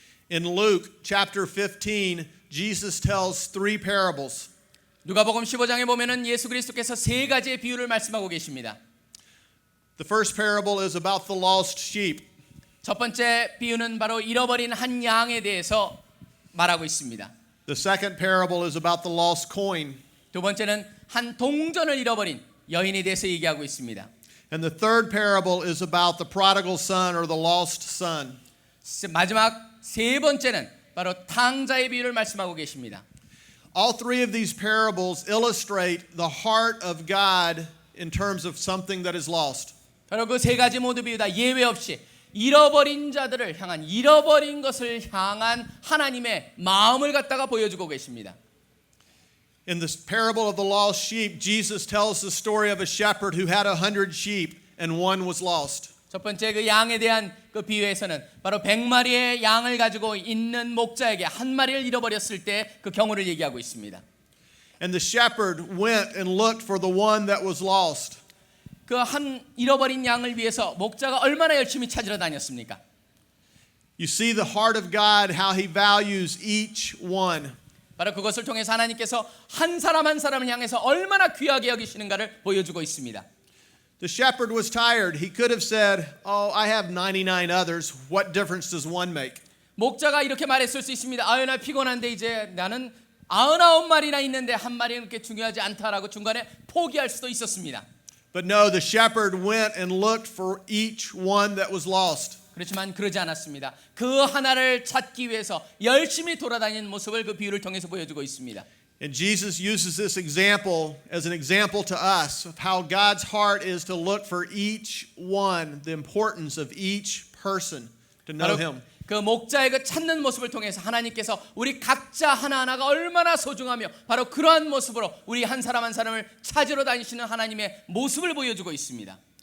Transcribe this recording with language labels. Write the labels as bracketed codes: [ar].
[en] In Luke chapter 15, Jesus tells three parables. [ko] 누가복음 15장에 보면은 예수 그리스도께서 세 가지의 비유를 말씀하고 계십니다. [en] The first parable is about the lost sheep. [ko] 첫 번째 비유는 바로 잃어버린 한 양에 대해서 말하고 있습니다. [en] The second parable is about the lost coin. [ko] 두 번째는 한 동전을 잃어버린 여인에 대해서 얘기하고 있습니다. [en] And the third parable is about the prodigal son or the lost son. [ko] 마지막 세 번째는 바로 탕자의 비유를 말씀하고 계십니다. [en] All three of these parables illustrate the heart of God in terms of something that is lost. [ko] 바로 그 세 가지 모두 비유 다 예외 없이 잃어버린 자들을 향한 잃어버린 것을 향한 하나님의 마음을 갖다가 보여주고 계십니다. [en] In this parable of the lost sheep, Jesus tells the story of a shepherd who had 100 sheep and one was lost. [ko] 첫 번째 그 양에 대한 그 비유에서는 바로 100마리의 양을 가지고 있는 목자에게 한 마리를 잃어버렸을 때 그 경우를 얘기하고 있습니다. [en] And the shepherd went and looked for the one that was lost. [ko] 그 한 잃어버린 양을 위해서 목자가 얼마나 열심히 찾으러 다녔습니까? [en] You see the heart of God, how He values each one. [ko] 바로 그것을 통해서 하나님께서 한 사람 한 사람을 향해서 얼마나 귀하게 여기시는가를 보여주고 있습니다. [en] The shepherd was tired. He could have said, "Oh, I have 99 others. What difference does one make?" [ko] 목자가 이렇게 말했을 수 있습니다. 아유 나 피곤한데 이제 나는 99마리나 있는데 한 마리는 그렇게 중요하지 않다라고 중간에 포기할 수도 있었습니다. [en] But no, the shepherd went and looked for each one that was lost. [ko] 그렇지만 그러지 않았습니다. 그 하나를 찾기 위해서 열심히 돌아다니는 모습을 그 비유를 통해서 보여주고 있습니다. [en] And Jesus uses this example as an example to us of how God's heart is to look for each one, the importance of each person to know Him. [ko] 그 목자의 그 찾는 모습을 통해서 하나님께서 우리 각자 하나하나가 얼마나 소중하며 바로 그러한 모습으로 우리 한 사람 한 사람을 찾으러 다니시는 하나님의 모습을 보여주고 있습니다.